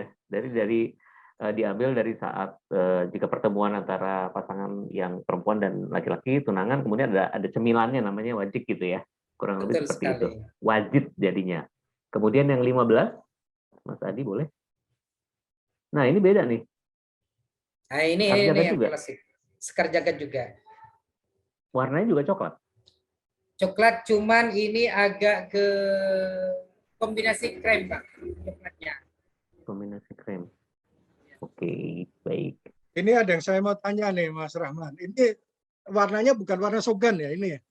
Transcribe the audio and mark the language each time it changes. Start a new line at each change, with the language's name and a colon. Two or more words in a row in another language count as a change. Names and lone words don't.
Indonesian: Dari diambil dari saat jika pertemuan antara pasangan yang perempuan dan laki-laki tunangan, kemudian ada cemilannya namanya wajib gitu ya. Kurang lebih Betul seperti sekali. itu. Wajib jadinya. Kemudian yang 15, Mas Adi boleh? Nah, ini beda nih. Nah, ini Sekar Jagad yang juga? klasik. Sekar Jagad juga. Warnanya juga coklat. Coklat cuman ini agak ke kombinasi krem, Pak. Coklatnya. Kombinasi krem. Oke, baik. Ini ada yang saya mau tanya nih Mas Rahman. Ini warnanya bukan warna sogan ya ini ya?